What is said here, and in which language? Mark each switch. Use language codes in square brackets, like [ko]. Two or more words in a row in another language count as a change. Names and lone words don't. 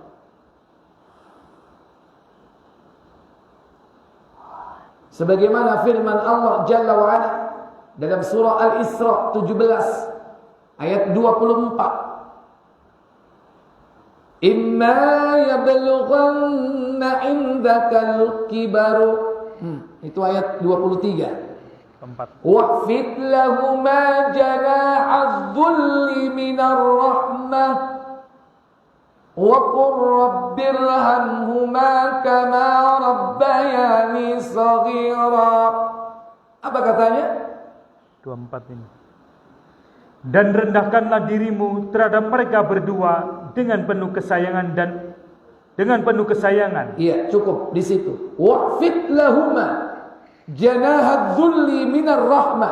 [id] Sebagaimana firman Allah Jalla wa Ala dalam surah Al-Isra 17 ayat 24. [ar] إما يبلغن عندك الكبر. [id] Itu ayat 23. [ar] واخفض لهما جناح الذل من الرحمة وقل رب ارحمهما كما ربياني صغيرا. [id] Apa katanya? 24 ini. Dan rendahkanlah dirimu terhadap mereka berdua dengan penuh kesayangan dan dengan penuh kesayangan. Iya, cukup di situ. [ar] واخفض لهما جناح الذل من الرحمة.